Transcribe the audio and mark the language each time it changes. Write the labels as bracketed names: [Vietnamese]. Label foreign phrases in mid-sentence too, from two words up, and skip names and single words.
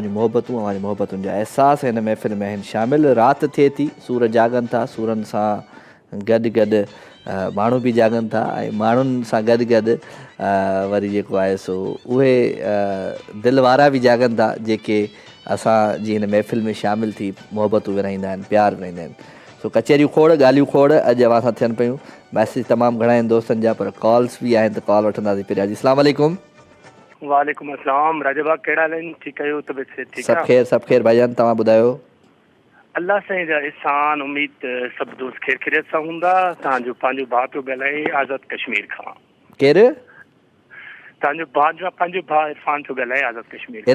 [Sindhi] जूं मोहबतूं अवां जी मोहबतुनि जा अहसास हिन महफ़िल में आहिनि शामिल राति थिए थी सूर जागनि था सूरनि सां गॾु गॾु माण्हू बि जागनि था ऐं माण्हुनि सां गॾु गॾु वरी जेको आहे सो उहे दिलि वारा बि जागनि था जेके असांजी हिन महफ़िल में शामिल थी मोहबतूं विरहाईंदा आहिनि प्यार विरहाईंदा आहिनि सो कचहरियूं खोड़ ॻाल्हियूं खोड़ अॼु अवां सां थियनि पियूं मैसेज तमामु घणा आहिनि दोस्तनि जा पर कॉल्स बि आहिनि त कॉल वठंदासीं पहिरियां जी [Arabic] السلام عليكم وعليكم السلام [Sindhi] राजा भाउ कहिड़ा आहिनि ठीकु आहियो तबियत से ठीकु सभु ख़ैर भाईजान तव्हां ॿुधायो अल्लाह साईं जा एहसान उम्मीद सभु दोस्त ख़ैर ख़ैरियत सां हूंदा तव्हांजो पंहिंजो भाउ पियो ॻाल्हाए आज़ाद कश्मीर खां केरु तव्हांजो पंहिंजो भाउ इरफान पियो ॻाल्हाए आज़ाद कश्मीर